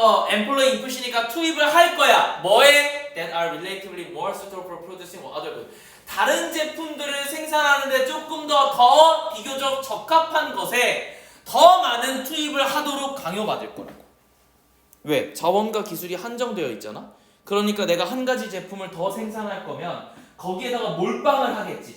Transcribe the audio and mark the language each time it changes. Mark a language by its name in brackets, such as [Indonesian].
[English] employ input [Korean] 이니까 투입을 할 거야. 뭐에? [English] that are relatively more suitable for producing other goods. [Korean] 다른 제품들을 생산하는데 조금 더 비교적 적합한 것에 더 많은 투입을 하도록 강요받을 거라고. 왜? 자원과 기술이 한정되어 있잖아. 그러니까 내가 한 가지 제품을 더 생산할 거면 거기에다가 몰빵을 하겠지.